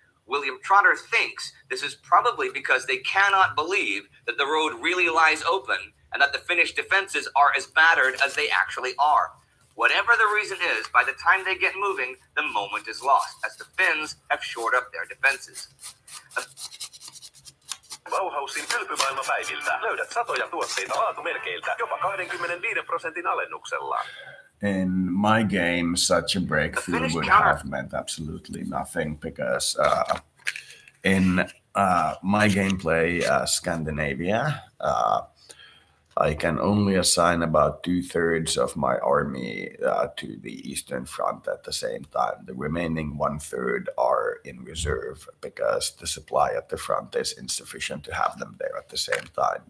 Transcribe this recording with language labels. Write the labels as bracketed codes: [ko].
[en] William Trotter thinks this is probably because they cannot believe that the road really lies open and that the Finnish defenses are as battered as they actually are. Whatever the reason is, by the time they get moving, the moment is lost, as the Finns have shored up their defenses. [fi] Bauhausin kylpymaailmapäiviltä löydät satoja tuotteita laatumerkeiltä jopa 25% alennuksella. [en] In my game, such a breakthrough would have meant absolutely nothing because in my gameplay, Scandinavia, I can only assign about 2/3 of my army to the Eastern Front at the same time. The remaining 1/3 are in reserve because the supply at the front is insufficient to have them there at the same time.